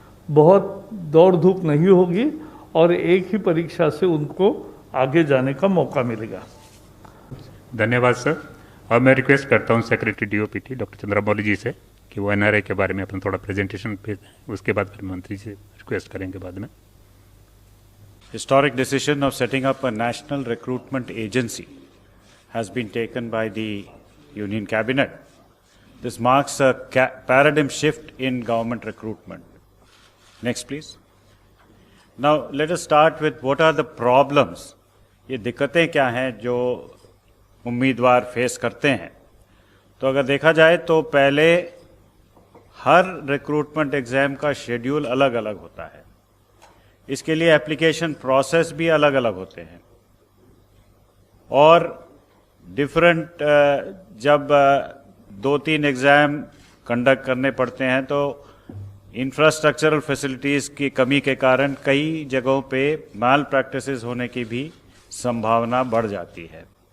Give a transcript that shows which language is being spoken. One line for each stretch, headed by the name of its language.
Hindi: बहुत दौड़ धूप नहीं होगी और एक ही परीक्षा से उनको आगे जाने का मौका मिलेगा। धन्यवाद सर। और मैं रिक्वेस्ट करता हूं सेक्रेटरी डीओपीटी डॉक्टर चंद्रमौली जी से कि वो एनआरए के बारे में अपना थोड़ा प्रेजेंटेशन पे, उसके बाद फिर मंत्री से रिक्वेस्ट करेंगे बाद में।
English: Historic decision of setting up a national recruitment agency has been taken by the Union Cabinet. This marks a paradigm shift in government recruitment. Next, please. Now, let us start with what are the problems.
Hindi: ये दिक्कतें क्या हैं जो उम्मीदवार face करते हैं। तो अगर देखा जाए तो पहले हर रिक्रूटमेंट एग्जाम का शेड्यूल अलग अलग होता है। इसके लिए एप्लीकेशन प्रोसेस भी अलग अलग होते हैं और डिफरेंट जब 2-3 एग्जाम कंडक्ट करने पड़ते हैं तो इंफ्रास्ट्रक्चरल फैसिलिटीज़ की कमी के कारण कई जगहों पे माल प्रैक्टिसेस होने की भी संभावना बढ़ जाती है।